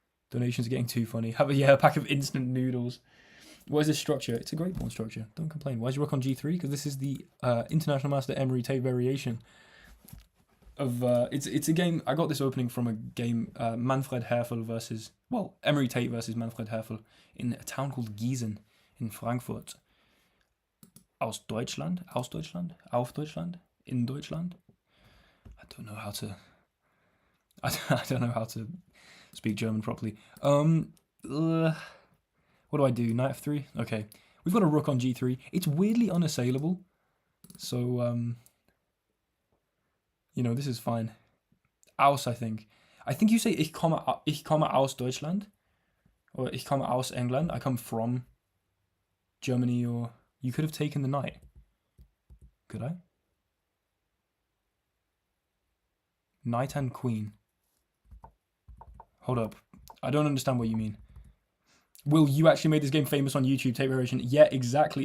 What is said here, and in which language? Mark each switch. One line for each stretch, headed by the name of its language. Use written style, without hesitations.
English: Donations are getting too funny. Have a pack of instant noodles. What is this structure? It's a great pawn structure. Don't complain. Why is your rook on g3? Because this is the International Master Emery Tate variation of it's a game. I got this opening from a game Manfred Herfel versus Emery Tate versus Manfred Herfel in a town called Gießen in Frankfurt.
German: Aus Deutschland, auf Deutschland, in Deutschland.
English: I don't know how to. I don't know how to speak German properly. What do I do? Knight f3. Okay, we've got a rook on g3. It's weirdly unassailable, so you know, this is fine. Aus, I think. I think you say
German: ich komme aus Deutschland.
English: Or
German: ich komme aus England.
English: I come from Germany, or... You could have taken the knight. Could I? Knight and queen. Hold up. I don't understand what you mean. Will, you actually made this game famous on YouTube, Tate variation. Yeah, exactly.